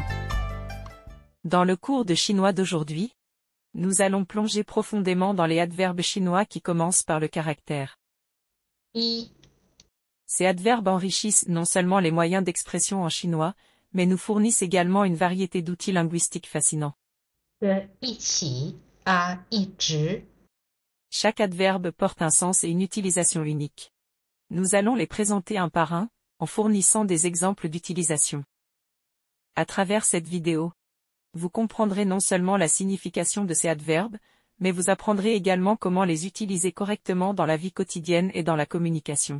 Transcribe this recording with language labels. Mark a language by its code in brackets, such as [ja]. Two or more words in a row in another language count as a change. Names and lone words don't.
[fr] Dans le cours de chinois d'aujourd'hui, nous allons plonger profondément dans les adverbes chinois qui commencent par le caractère [zh] i. [fr] Ces adverbes enrichissent non seulement les moyens d'expression en chinois, mais nous fournissent également une variété d'outils linguistiques fascinants. [zh] 的一起啊，一直 [fr] Chaque adverbe porte un sens et une utilisation unique. Nous allons les présenter un par un, en fournissant des exemples d'utilisation. À travers cette vidéo, vous comprendrez non seulement la signification de ces adverbes, mais vous apprendrez également comment les utiliser correctement dans la vie quotidienne et dans la communication.